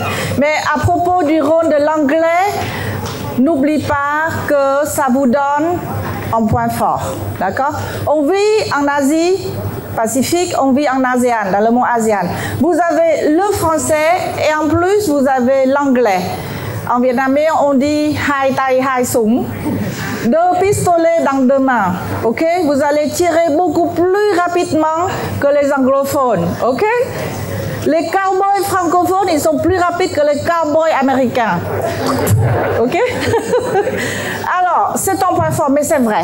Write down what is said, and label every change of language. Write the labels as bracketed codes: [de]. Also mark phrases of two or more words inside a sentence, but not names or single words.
[fr] Mais à propos du rôle de l'anglais, n'oublie pas que ça vous donne un point fort, d'accord? On vit en Asie Pacifique, on vit en ASEAN, dans le monde ASEAN. Vous avez le français et en plus vous avez l'anglais. En vietnamien, on dit [vi] hai tay hai súng. [fr] 2 pistolets dans 2 mains. Ok? Vous allez tirer beaucoup plus rapidement que les anglophones. Ok? Les cowboys francophones, ils sont plus rapides que les cowboys américains. Ok? Alors, c'est un point fort, mais c'est vrai.